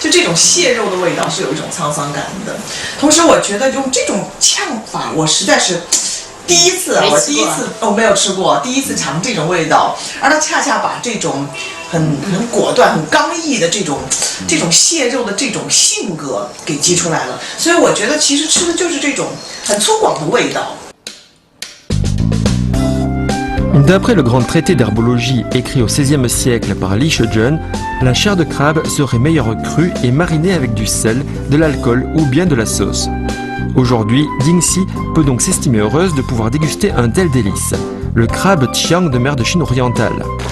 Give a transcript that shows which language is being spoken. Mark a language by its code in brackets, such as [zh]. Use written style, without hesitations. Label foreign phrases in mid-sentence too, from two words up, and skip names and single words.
[zh] 就这种蟹肉的味道是有一种沧桑感的。同时，我觉得用这种呛法，我实在是第一次，我没有吃过，第一次尝这种味道，而它恰恰把这种很果断、很刚毅的这种蟹肉的这种性格给激出来了。所以我觉得其实吃的就是这种很粗犷的味道。 [fr] D'après le grand traité d'herbologie écrit au XVIe siècle par Li Shejun, la chair de crabe serait meilleure crue et marinée avec du sel, de l'alcool ou bien de la sauce. Aujourd'hui, Dingxi peut donc s'estimer heureuse de pouvoir déguster un tel délice, le crabe Chiang de mer de Chine orientale.